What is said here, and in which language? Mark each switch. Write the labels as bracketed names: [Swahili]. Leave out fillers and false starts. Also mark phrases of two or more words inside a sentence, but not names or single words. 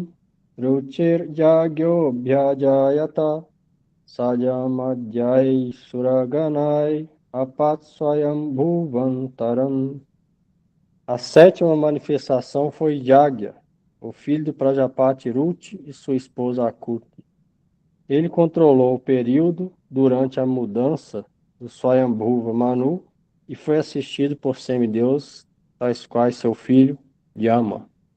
[Sanskrit] ruchir jagyo bhyajayata sajamadhyai suraganai apatswayam bhuvantaram. [Portuguese] A sétima manifestação foi Yagya, o filho de Prajapati Ruchi e sua esposa Akuti. Ele controlou o período durante a mudança do Swayambhuva Manu e foi assistido por semideuses, tais quais seu filho Yama.